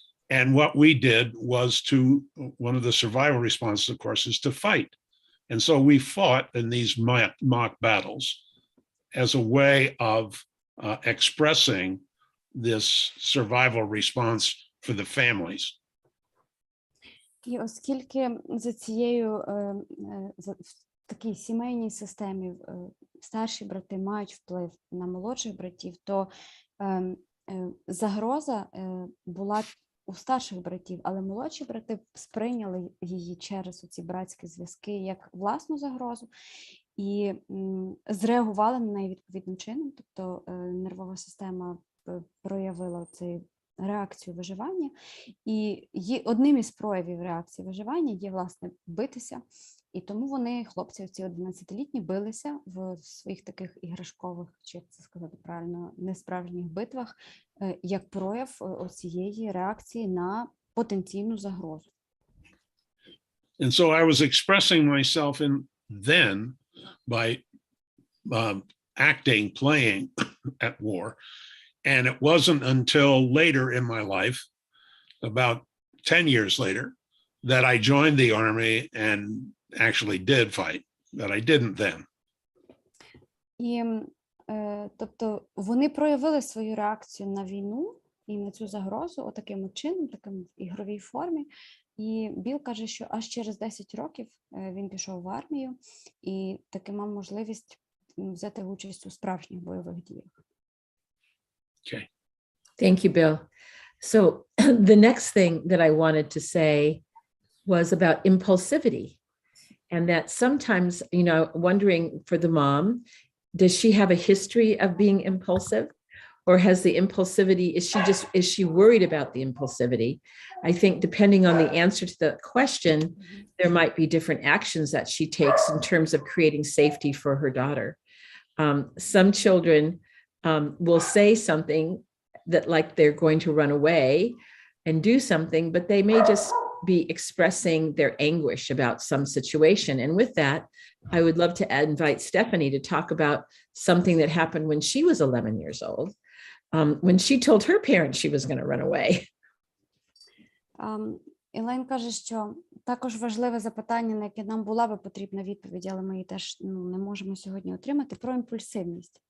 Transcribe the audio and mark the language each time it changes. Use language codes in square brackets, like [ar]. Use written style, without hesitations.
[en] And what we did was one of the survival responses, of course, is to fight. And so we fought in these mock battles as a way of expressing this survival response for the families. [uk] І оскільки за цією в такій сімейній системі старші брати мають вплив на молодших братів, то загроза була у старших братів, але молодші брати сприйняли її через ці братські зв'язки як власну загрозу і зреагували на неї відповідним чином, тобто нервова система проявила цей реакцію виживання, і одним із проявів реакції виживання є, власне, битися. І тому вони, хлопці, оці 11-літні, билися в своїх таких іграшкових, чи як це сказати правильно, несправжніх битвах, як прояв оцієї реакції на потенційну загрозу. [en] And so I was expressing myself then by acting, playing at war. And it wasn't until later in my life, about 10 years later, that I joined the army and actually did fight, that I didn't then. [uk] І, тобто, вони проявили свою реакцію на війну і на цю загрозу отаким чином, таким в ігровій формі. І Білл каже, що аж через 10 років він пішов в армію і таки мав можливість взяти участь у справжніх бойових діях. [en] Okay. Thank you, Bill. So the next thing that I wanted to say was about impulsivity. And that sometimes, wondering for the mom, does she have a history of being impulsive? Or has the impulsivity, is she worried about the impulsivity? I think depending on the answer to the question, there might be different actions that she takes in terms of creating safety for her daughter. Some children will say something that like they're going to run away and do something, but they may just be expressing their anguish about some situation. And with that, I would love to invite Stephanie to talk about something that happened when she was 11 years old, when she told her parents she was going to run away. [uk] Елейн каже, що також важливе запитання, на яке нам була би потрібна відповідь, але ми її теж не можемо сьогодні отримати, про імпульсивність.